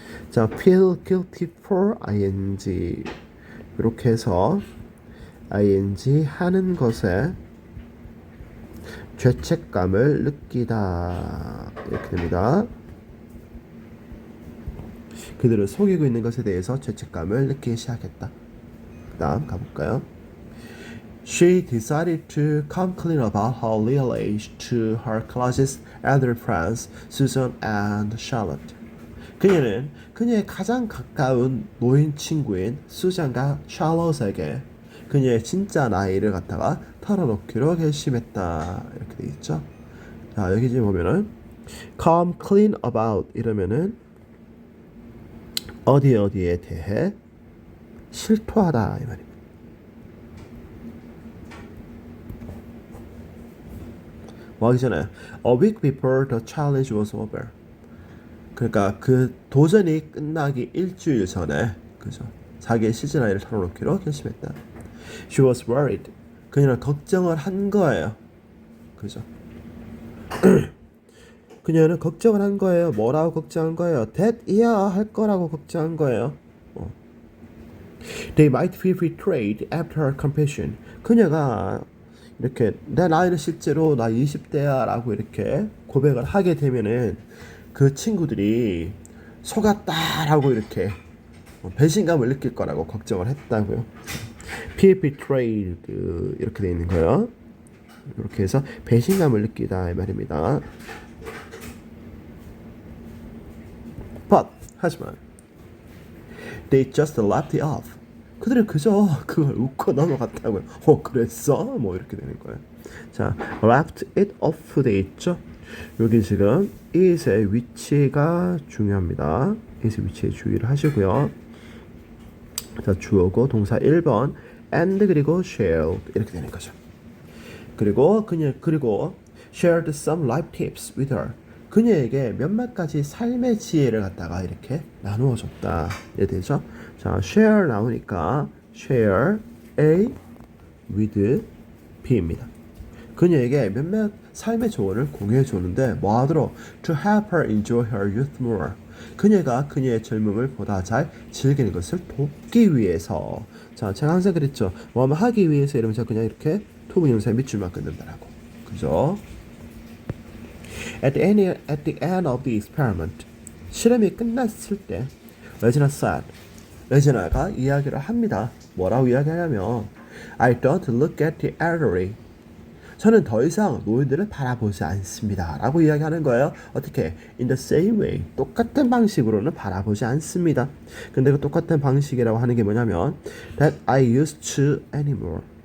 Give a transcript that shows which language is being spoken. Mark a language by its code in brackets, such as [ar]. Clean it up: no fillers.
[ko] 자, [en] feel guilty for ing [ko] 이렇게 해서 ing 하는 것에 죄책감을 느끼다 이렇게 됩니다. 그들을 속이고 있는 것에 대해서 죄책감을 느끼기 시작했다. 그 다음 가볼까요? [en] She decided to come clean about her real age to her closest elder friends, Susan and Charlotte. [ko] 그녀는 그녀의 가장 가까운 노인 친구인 수잔과 샬롯에게 그녀의 진짜 나이를 갖다가 털어놓기로 결심했다. 이렇게 돼 있죠. 자, 여기 지금 보면은 [en] come clean about [ko] 이러면은 어디에 대해 실토하다 이 말입니다. 뭐 하기 전에 [en] A week before the challenge was over. [ko] 그러니까 그 도전이 끝나기 일주일 전에 그죠? 자기의 시즌 아이를 털어놓기로 결심했다. [en] She was worried. [ko] 그녀는 걱정을 한 거예요. 그죠? 그녀는 걱정을 한 거예요. 뭐라고 걱정한 거예요? that이야 할 거라고 걱정한 거예요. [en] They might feel betrayed after her confession. [ko] 그녀가 이렇게 내 나이는 실제로 나 20대야 라고 이렇게 고백을 하게 되면은 그 친구들이 속았다라고 이렇게 배신감을 느낄 거라고 걱정을 했다고요. [en] feel betrayed [ko] 이렇게 돼 있는 거예요. 이렇게 해서 배신감을 느끼다 이 말입니다. [en] But [ko] 하지만 [en] they just laughed it off. [ko] 그들은 그저 그걸 웃고 넘어갔다고요. 그랬어? 뭐 이렇게 되는 거예요. 자, [en] laughed it off [ko] 돼 있죠? 여기 지금 it의 위치가 중요합니다. it의 위치에 주의를 하시고요. 자, 주어고 동사 1번 and 그리고 shared 이렇게 되는 거죠. 그리고 [en] shared some life tips with her. [ko] 그녀에게 몇몇 가지 삶의 지혜를 갖다가 이렇게 나누어 줬다. 이해되죠? 자, share 나오니까 [en] share A with B [ko] 입니다. 그녀에게 몇몇 삶의 조언을 공유해 주는데 뭐 하도록 [en] to help her enjoy her youth more. [ko] 그녀가 그녀의 젊음을 보다 잘 즐기는 것을 돕기 위해서. 자, 제가 항상 그랬죠. 뭐하면 하기 위해서 이러면 제가 그냥 이렇게 투부정사에 밑줄만 끊는다라고. 그죠? [en] At the end of the experiment, [ko] 실험이 끝났을 때, [en] 레지나 said, [ko] 레지나가 이야기를 합니다. 뭐라고 이야기하냐면, [en] I don't look at the elderly. [ko] 저는 더 이상 노인들을 바라보지 않습니다. 라고 이야기하는 거예요. 어떻게? [en] In the same way. [ko] 똑같은 방식으로는 바라보지 않습니다. 근데 그 똑같은 방식이라고 하는 게 뭐냐면, [en] that I used to anymore.